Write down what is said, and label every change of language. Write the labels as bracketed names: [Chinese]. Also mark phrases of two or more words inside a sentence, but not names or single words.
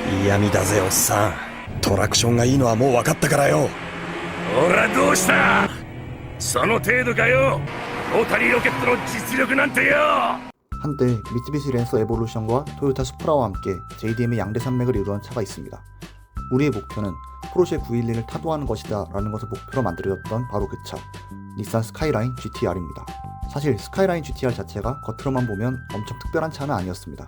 [Japanese] 嫌味だぜおっさん。トラクションがいいのはもう分かったからよ。ほらどうした、その程度かよ。ロータリーロケットの実力なんてよ。 [Korean] 한때 미쓰비시 랜서 에볼루션과 토요타 수프라와 함께 JDM의 양대 산맥을 이루던 차가 있습니다. 우리의 목표는 포르쉐 911을 타도하는 것이다 라는 것을 목표로 만들어졌던 바로 그 차, 닛산 스카이라인 GTR입니다. 사실 스카이라인 GTR 자체가 겉으로만 보면 엄청 특별한 차는 아니었습니다.